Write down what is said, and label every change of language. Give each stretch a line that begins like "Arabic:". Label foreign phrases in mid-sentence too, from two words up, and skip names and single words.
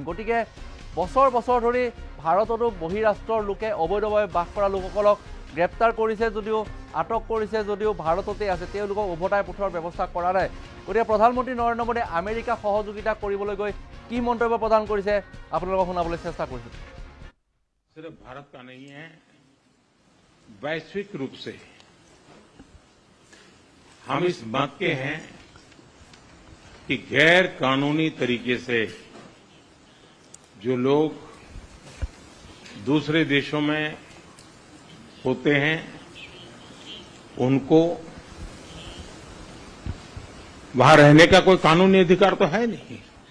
Assamese: গতিকে বছৰ বছৰ ধৰি ভাৰততো বহিৰাষ্ট্ৰৰ লোকে অবৈধভাৱে বাস কৰা লোকসকলক গ্ৰেপ্তাৰ কৰিছে যদিও আটক কৰিছে যদিও ভাৰততে আছে, তেওঁলোকক উভতাই পঠোৱাৰ ব্যৱস্থা কৰা নাই। গতিকে প্ৰধানমন্ত্ৰী নৰেন্দ্ৰ মোদীয়ে আমেৰিকা সহযোগিতা কৰিবলৈ গৈ কি মন্তব্য প্ৰদান কৰিছে আপোনালোকক শুনাবলৈ চেষ্টা কৰিছোঁ।
Hindi: सिर्फ भारत का नहीं है, वैश्विक रूप से हम इस मत के हैं कि गैर कानूनी तरीके से जो लोग दूसरे देशों में होते हैं उनको वहां रहने का कोई कानूनी अधिकार तो है नहीं।